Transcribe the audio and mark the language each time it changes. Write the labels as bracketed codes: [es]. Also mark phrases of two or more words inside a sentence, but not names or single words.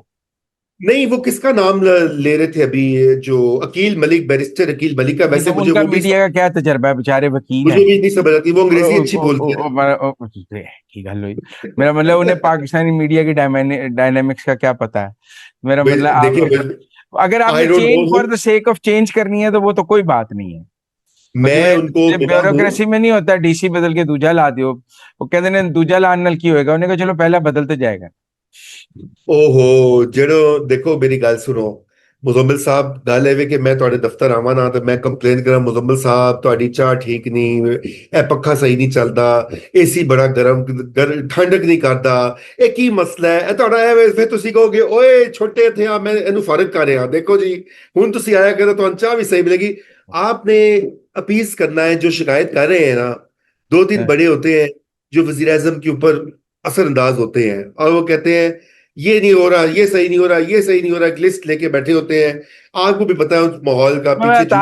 [ur] نہیں وہ کس کا نام لے رہے تھے ابھی، جو عقیل ملک، بیرسٹر عقیل ملک کا. نہیں ویسے تو ان مجھے کا وہ بھی میڈیا کا کیا تجربہ ہے؟ بیچارے وکیل ہیں. مجھے بھی نہیں سمجھ آتی، وہ انگریزی اچھی بولتے ہیں. [pa] کی گل ہوئی، [ur] میرا مطلب انہیں پاکستانی میڈیا کی ڈائنامکس کا کیا پتا ہے. میرا مطلب دیکھیں، اگر آپ نے [en] آئی ڈونٹ چینج نو، for the sake of change [ur] کرنی ہے تو وہ تو کوئی بات نہیں ہے. میں ان کو ملا ہوں. بیوروکریسی میں نہیں ہوتا ڈی سی بدل کے [pa] دوجا لا دیو. [ur] وہ کہتے ہیں [pa] دوجا لان نال کی ہوئے گا، [ur] انہیں کہا چلو پہلا بدلتے جائے گا. [pa] او ہو جڑو، دیکھو میری گل سنو. ਮੁਜ਼ੰਮਲ ਸਾਹਿਬ ਗੱਲ ਇਹ ਵੇ ਕਿ ਮੈਂ ਤੁਹਾਡੇ ਦਫ਼ਤਰ ਆਵਾਂ ਨਾ ਤੇ ਮੈਂ ਕੰਪਲੇਨ ਕਰਾਂ, ਮੁਜ਼ੰਮਲ ਸਾਹਿਬ ਤੁਹਾਡੀ ਚਾਹ ਠੀਕ ਨਹੀਂ, ਇਹ ਪੱਖਾ ਸਹੀ ਨਹੀਂ ਚੱਲਦਾ, ਏਸੀ ਬੜਾ ਗਰਮ ਠੰਡਕ ਨਹੀਂ ਕਰਦਾ, ਇਹ ਕੀ ਮਸਲਾ ਹੈ, ਇਹ ਤੁਹਾਡਾ ਇਹ ਵੇ। ਫਿਰ ਤੁਸੀਂ ਕਹੋਗੇ ਓਏ ਛੋਟੇ ਥੇ ਆ, ਮੈਂ ਇਹਨੂੰ ਫਰਕ ਕਰ ਰਿਹਾ, ਦੇਖੋ ਜੀ ਹੁਣ ਤੁਸੀਂ ਆਇਆ ਕਰੋ ਤੁਹਾਨੂੰ ਚਾਹ ਵੀ [ur] صحیح ملے گی. آپ نے اپیز کرنا ہے، جو شکایت کر رہے ہیں نا، 2-3 بڑے ہوتے ہیں جو وزیر اعظم کے اوپر اثرانداز ہوتے ہیں اور وہ کہتے ہیں یہ نہیں ہو رہا، یہ صحیح نہیں ہو رہا، یہ صحیح نہیں ہو رہا، ایک لسٹ لیکے بیٹھے ہوتے ہیں. آپ کو بھی پتہ ہے اس ماحول کا، پیچھے